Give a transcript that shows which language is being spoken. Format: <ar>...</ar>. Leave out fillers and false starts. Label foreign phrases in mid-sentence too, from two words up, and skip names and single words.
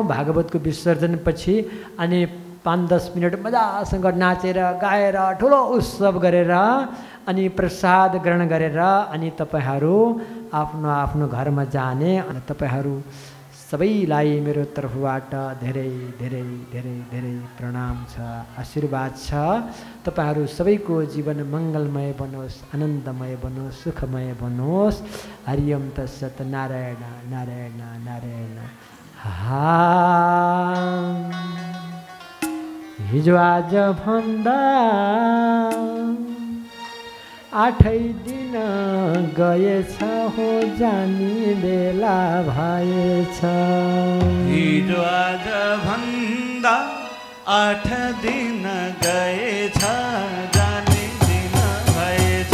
<ne>भागवतको विसर्जनपछि अनि 5-10 मिनट मजासँग नाचेर गाएर ठुलो उत्सव गरेर अनि प्रसाद ग्रहण गरेर अनि तपाईहरू आफ्नो आफ्नो घरमा जाने। अनि तपाईहरू सबैलाई मेरो तर्फबाट धेरै धेरै धेरै धेरै प्रणाम छ, आशीर्वाद छ। तपाईहरू सबैको जीवन मङ्गलमय बनोस्, आनन्दमय बनोस्, सुखमय बनोस्।</ne> <sa>हरिओम तत्सत। नारायण नारायण नारायण।</sa> <ne>हिजो आज भन्दा 8 दिन गएछ हो जानी बेला भएछ। हिजो आज भन्दा 8 दिन गएछ जाने दिन भएछ।</ne>